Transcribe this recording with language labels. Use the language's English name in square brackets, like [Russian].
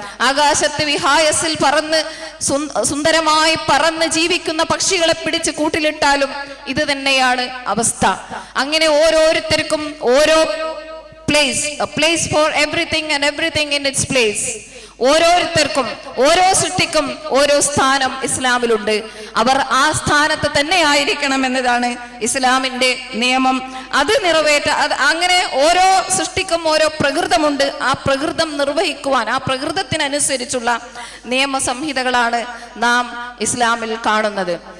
[Malayalam] ആകാശത്ത് വിഹായസിൽ പറന്ന് സുന്ദരമായി പറന്ന് ജീവിക്കുന്ന പക്ഷികളെ പിടിച്ച് കൂട്ടിലിട്ടാലും ഇത് തന്നെയാണ് അവസ്ഥ. അങ്ങനെ ഓരോരുത്തർക്കും ഓരോ [English] place for everything and everything in its place. [Malayalam] ഓരോരുത്തർക്കും, ഓരോ സൃഷ്ടിക്കും ഓരോ സ്ഥാനം ഇസ്ലാമിലുണ്ട്. അവർ ആ സ്ഥാനത്ത് തന്നെ ആയിരിക്കണം എന്നതാണ് ഇസ്ലാമിന്റെ നിയമം. അത് അങ്ങനെ ഓരോ സൃഷ്ടിക്കും ഓരോ പ്രകൃതമുണ്ട്. ആ പ്രകൃതം നിർവഹിക്കുവാൻ, ആ പ്രകൃതത്തിനനുസരിച്ചുള്ള നിയമസംഹിതകളാണ് നാം ഇസ്ലാമിൽ കാണുന്നത്.